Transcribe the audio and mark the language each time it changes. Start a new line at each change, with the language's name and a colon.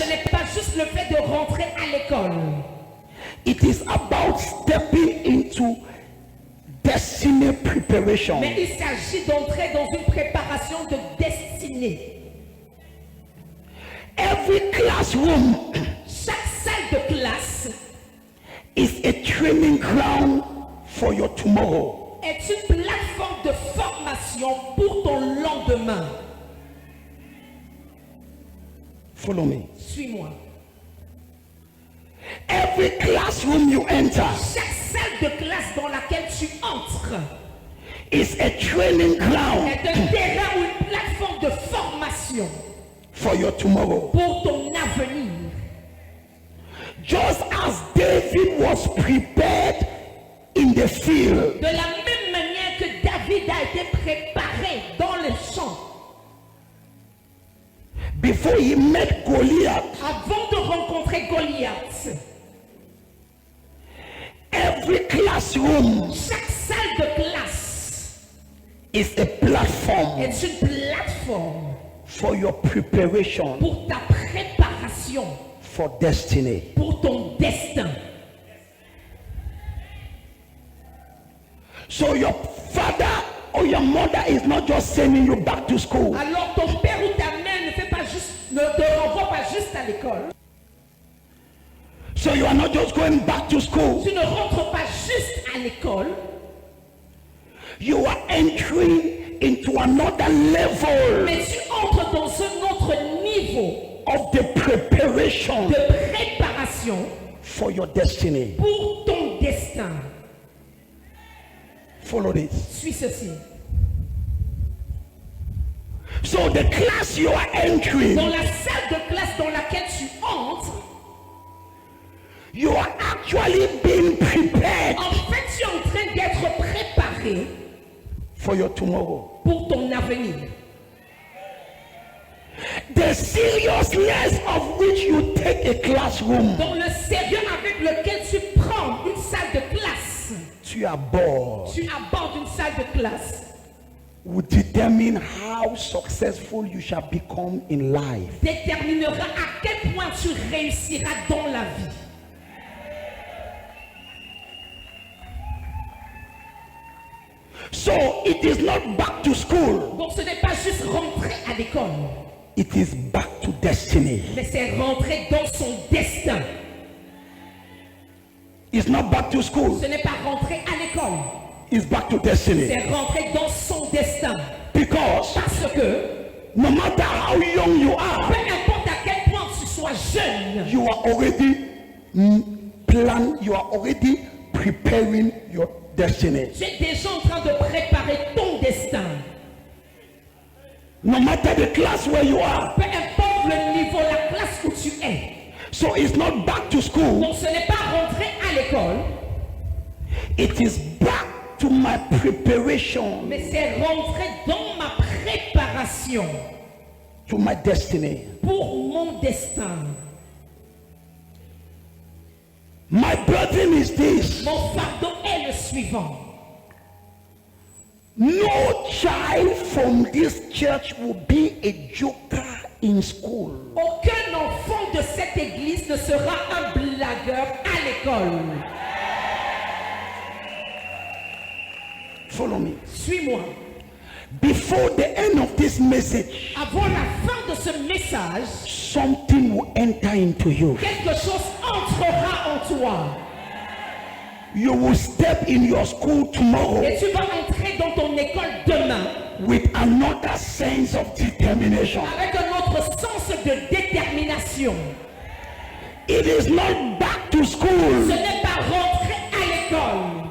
French: ce n'est pas juste le fait de rentrer à l'école.
English: It is about stepping into destiny preparation.
French: Mais il s'agit d'entrer dans une préparation de destinée.
English: Every classroom
French: Chaque salle de classe
English: is a training ground for your tomorrow.
French: est une plateforme de formation pour ton lendemain.
English: Follow me.
French: Suis-moi.
English: Every classroom you enter
French: Chaque salle de classe dans laquelle tu entres
English: is a training ground
French: est un terrain ou une plateforme de formation
English: for your tomorrow.
French: pour ton avenir.
English: Just as David was prepared in the field,
French: De la même manière que David a été préparé dans le champ
English: before he met Goliath,
French: avant de rencontrer Goliath,
English: every classroom
French: chaque salle de classe
English: is a platform
French: est une plateforme
English: for your preparation
French: pour ta préparation,
English: for destiny.
French: pour ton destin.
English: So your father or your mother is not just sending you back to school.
French: Alors ton père ou ta mère ne te renvoie pas juste à l'école.
English: So you are not just going back to school.
French: Tu ne rentres pas juste à l'école.
English: You are entering into another level
French: Mais tu entres dans un autre niveau
English: of the preparation
French: de préparation
English: for your destiny.
French: pour ton destin.
English: Follow this.
French: Suis ceci.
English: So the class you are entering,
French: Dans la salle de classe dans laquelle tu entres,
English: you are actually being prepared
French: en fait, tu es en train d'être préparé
English: for your tomorrow.
French: pour ton avenir.
English: The seriousness of which you take a classroom
French: Dans le sérieux avec lequel tu prends une salle de classe,
English: to your board
French: tu abordes une salle de classe,
English: will determine how successful you shall become in life.
French: déterminera à quel point tu réussiras dans la vie.
English: So it is not back to school,
French: Donc ce n'est pas juste rentrer à l'école,
English: it is back to destiny.
French: mais c'est rentrer dans son destin.
English: It's not back to school,
French: Ce n'est pas rentrer à l'école,
English: it's back to destiny.
French: c'est rentrer dans son destin.
English: Because
French: Parce que
English: no matter how young you
French: peu
English: are,
French: importe à quel point tu sois jeune,
English: you are already you are already preparing your destiny.
French: tu es déjà en train de préparer ton destin.
English: No matter the class where you are.
French: Peu importe le niveau, la classe où tu es.
English: So it's not back to school,
French: Donc ce n'est pas rentrer à l'école,
English: it is back to my preparation,
French: mais c'est rentrer dans ma préparation
English: to my destiny.
French: pour mon destin.
English: My burden is this:
French: Mon fardeau est le suivant.
English: no child from this church will be a joker in school.
French: Aucun enfant de cette église ne sera un blagueur à l'école.
English: Follow me.
French: Suis-moi.
English: Before the end of this message,
French: Avant la fin de ce message,
English: something will enter into you.
French: quelque chose entrera en toi.
English: You will step in your school tomorrow
French: Et tu vas entrer dans ton école demain
English: with another sense of determination.
French: avec un autre sens de détermination.
English: It is not back to
French: Ce
English: school,
French: n'est pas rentrer à l'école,